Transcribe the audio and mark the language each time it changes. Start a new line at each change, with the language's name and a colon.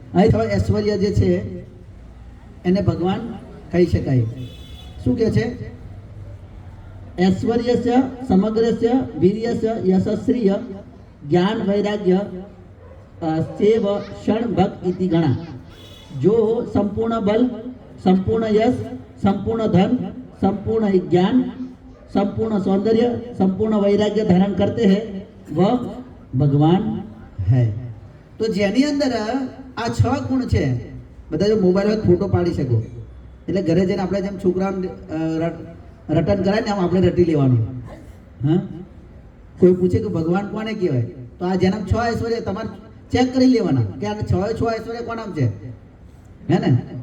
Gujarati: અહીં થોડો ઐશ્વર્ય જે છે એને ભગવાન કહી શકાય. શું કહે છે?
Sanskrit: ઐશ્વર્યસ્ય સમગ્રસ્ય વીર્યસ્ય યશસ્ત્રીય જ્ઞાન વૈરાગ્ય સેવ ક્ષણ ભક્ત ઇતિ ગણા.
Gujarati: જો સંપૂર્ણ બલ, સંપૂર્ણ યશ, સંપૂર્ણ ધન,
Hindi: संपूर्ण ज्ञान, संपूर्ण सौंदर्य, संपूर्ण वैराग्य धारण करते हैं वह भगवान है. तो
Gujarati: જેની અંદર આ 6 ગુણ છે. બધા જો મોબાઈલ માં ફોટો પાડી શકો એટલે ઘરે જઈને આપણે જેમ છોકરાઓને રટન કરાય ને આમ આપણે રટી લેવાનું. હા, કોઈ પૂછે કે ભગવાન કોને કહેવાય તો આ જેના 6 ઐશ્વર્ય તમારે ચેક કરી લેવાના કે આ 6 ઐશ્વર્ય કોણ નામ છે, હે ને?